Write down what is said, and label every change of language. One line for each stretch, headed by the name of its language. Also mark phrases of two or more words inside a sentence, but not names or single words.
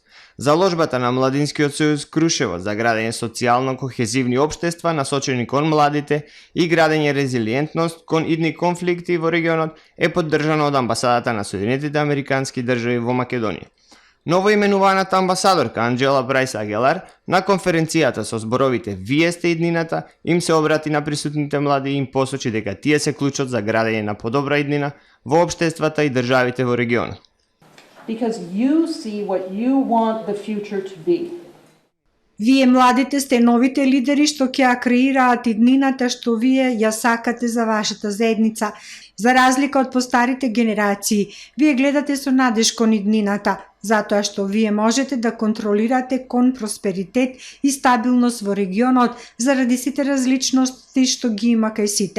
Macedonian: Заложбата на Младинскиот сојуз Крушево за градење социјално кохезивни општества насочени кон младите и градење резилиентност кон идни конфликти во регионот е поддржано од амбасадата на Соединетите Американски држави во Македонија. Новоименуваната амбасадорка Анџела Брајс Агелар на конференцијата со зборовите "Вие сте иднината" им се обрати на присутните млади и им посочи дека тие се клучот за градење на подобра иднина во општествата и државите во регионот.
English: Because you see what you want the future to be.
Macedonian: Вие младите сте новите лидери што ќе ја креираат иднината што вие ја сакате за вашата заедница. За разлика од постарите генерации, вие гледате со надеж кон иднината, затоа што вие можете да контролирате кон просперитет и стабилност во регионот заради сите различности што ги има кај сите.